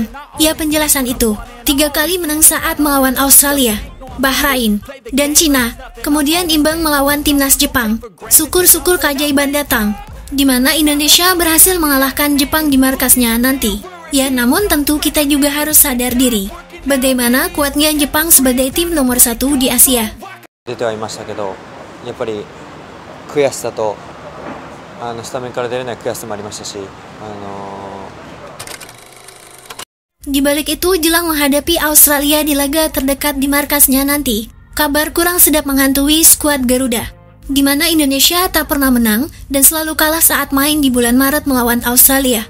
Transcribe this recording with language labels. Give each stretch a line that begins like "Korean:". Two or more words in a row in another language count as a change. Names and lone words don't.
Indonesian: Ya, penjelasan itu 3 kali menang saat melawan Australia, Bahrain, dan Cina, kemudian imbang melawan timnas Jepang. Syukur-syukur keajaiban datang, di mana Indonesia berhasil mengalahkan Jepang di markasnya nanti. Ya, namun tentu kita juga harus sadar diri bagaimana kuatnya Jepang sebagai tim nomor 1 di Asia.
Japanese: 悔しさとスタメンから出れない悔しさもありましたし、
Indonesian: Di balik itu, jelang menghadapi Australia di laga terdekat di markasnya nanti, kabar kurang sedap menghantui skuad Garuda, di mana Indonesia tak pernah menang dan selalu kalah saat main di bulan Maret melawan Australia.